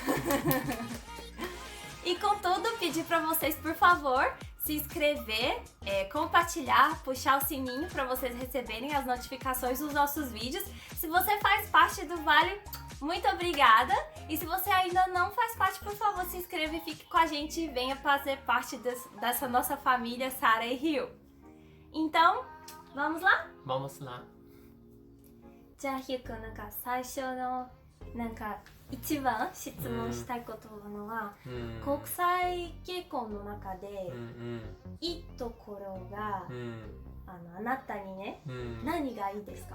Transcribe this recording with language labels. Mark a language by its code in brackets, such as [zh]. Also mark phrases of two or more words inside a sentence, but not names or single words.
[pt] E contudo, pedir para vocês, por favor, se inscrever, compartilhar, puxar o sininho para vocês receberem as notificações dos nossos vídeos. Se você faz parte do Vale, muito obrigada. E se você ainda não faz parte, por favor, se inscreva e fique com a gente e venha fazer parte dessa nossa família Sara e Ryu. Então, vamos lá? Vamos lá! [ja] じゃあヒュー君、最初の一番質問したいことなのは、国際結婚の中で、いいところが、あなたにね、何がいいですか？